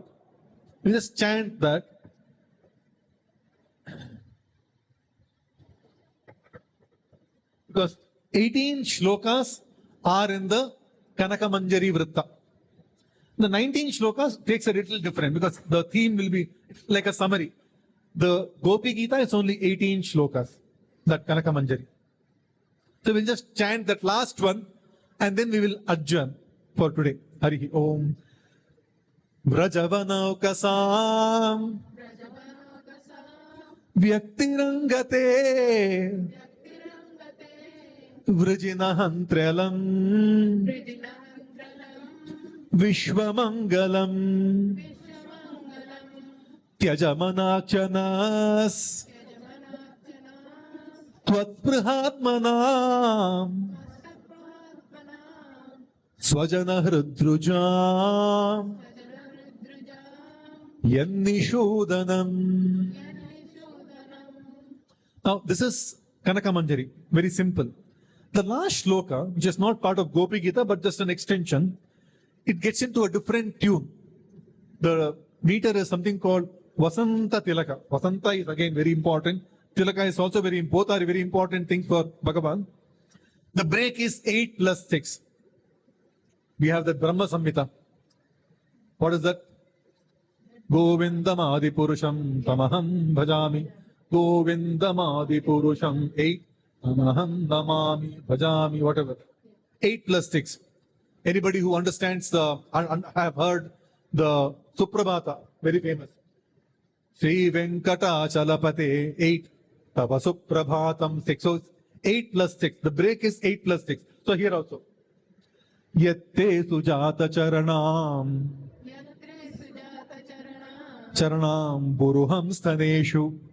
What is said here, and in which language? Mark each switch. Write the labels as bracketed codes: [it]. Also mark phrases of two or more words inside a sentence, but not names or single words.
[en] We'll just chant that. Because 18 shlokas are in the Kanaka Manjari Vritta. The 19 shlokas takes a little different because the theme will be like a summary. The Gopi Gita is only 18 shlokas, that Kanaka Manjari. So we'll just chant that last one and then we will adjourn for today. [sa] Harihi Om. Vrajavanaukasam Vyaktirangate Vrijinahantralam Vishwamangalam Tyajamanachanas Tvatprihatmanam Swajana Hridrujam Yannishodanam. [en] Now, this is Kanaka Manjari, very simple. The last shloka, which is not part of Gopi Gita but just an extension, it gets into a different tune. The meter is something called Vasanta Tilaka. Vasanta is again very important. Tilaka is also both are very important things for Bhagavan. The break is 8 plus 6. We have the Brahma Samhita. What is that? [sa] Govindam Adi Purusham Tamaham Bhajami. Govindam Adi Purusham 8. Tamaham Namami Bhajami, [en] whatever. 8 plus 6. Anybody who understands have heard the Suprabhata, very famous. [sa] Sri Venkatachalapate 8. Tava Suprabhatam 6. [en] So 8 plus 6. The break is 8 plus 6. So here also. [sa] Yatte Sujata Charanam Charanam Buruham Staneshu